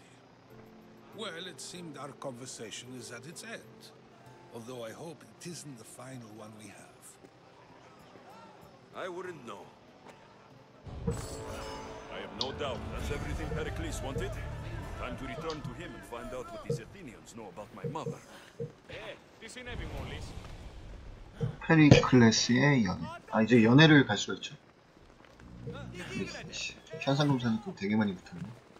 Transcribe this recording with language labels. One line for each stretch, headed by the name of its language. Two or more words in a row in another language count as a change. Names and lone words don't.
English: Well, it seemed our conversation is at its end. Although I hope it isn't the final one we have. I wouldn't know. I have no doubt that's everything Pericles wanted. Time to return to him and find out what these Athenians know about my mother.
Greek: Τι συνέβη μόλις?
Korean: 페리클레스의 연애. 아, 이제 연애를 갈 수가 있죠. 현상금산이 또 되게 많이 붙었네.